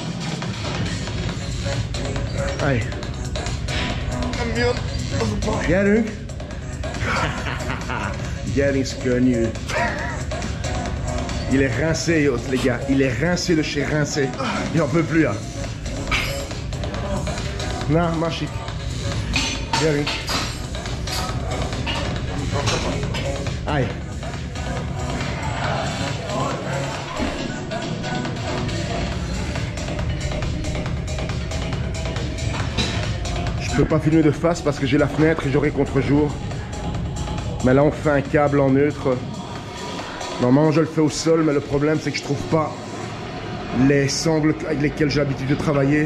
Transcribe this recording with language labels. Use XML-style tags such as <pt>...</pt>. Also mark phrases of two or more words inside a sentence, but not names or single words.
<hu>Aj. Gyerünk. Gyerünk,</hu> <fr>c'est könnyű. Il est rincé, les gars. Il est rincé de chez rincé. Il n'en peut plus, là.</fr> <hu>Na, másik. Gyerünk. Állj.</hu> <fr>Je peux pas filmer de face parce que j'ai la fenêtre et j'aurai contre-jour. Mais là on fait un câble en neutre. Normalement je le fais au sol, mais le problème c'est que je trouve pas les sangles avec lesquels j'ai l'habitude de travailler.</fr>